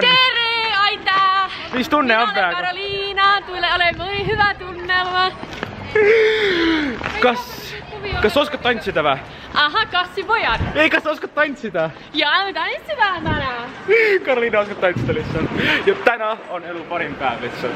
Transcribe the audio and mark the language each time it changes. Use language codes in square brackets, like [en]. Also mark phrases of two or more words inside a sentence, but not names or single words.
[et] Tere, aitäh! Mis tunne on praegu? [fi] Minä olen Karoliina, tulee olemaan hyvä tunnelma. [et] Kas Kas sa oskad tantsida või? Aha, kassipojad. Ei, kas sa oskad tantsida? Jaa, me tantsida täna. Karoliina oskab tantsida lihtsalt. Ja täna on elu parim päev lihtsalt.